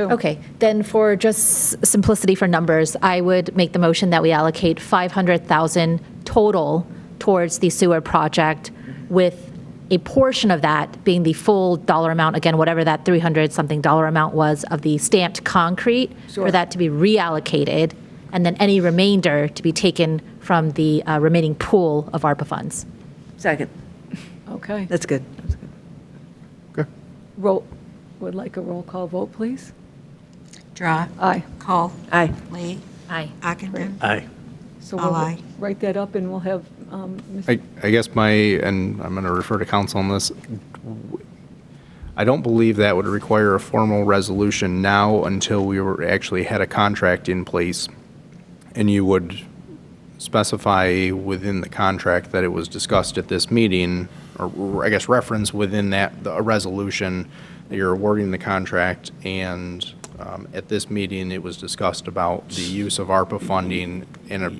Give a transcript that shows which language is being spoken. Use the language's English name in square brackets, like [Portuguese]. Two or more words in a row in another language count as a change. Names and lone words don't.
[English] Okay, then for just simplicity for numbers, I would make the motion that we allocate $500,000 total towards the sewer project, with a portion of that being the full dollar amount, again, whatever that 300-something dollar amount was of the stamped concrete, for that to be reallocated, and then any remainder to be taken from the remaining pool of ARPA funds. Second. Okay. That's good. That's good. Okay. Would like a roll call vote, please? Drawe. Aye. Kohl. Aye. Lee. Aye. Ockenden. Aye. So All we'll aye. write that up, and we'll have Mr. I guess and I'm going to refer to council on this, I don't believe that would require a formal resolution now until we actually had a contract in place, and you would specify within the contract that it was discussed at this meeting, or I guess reference within that, a resolution that you're awarding the contract, and at this meeting, it was discussed about the use of ARPA funding in a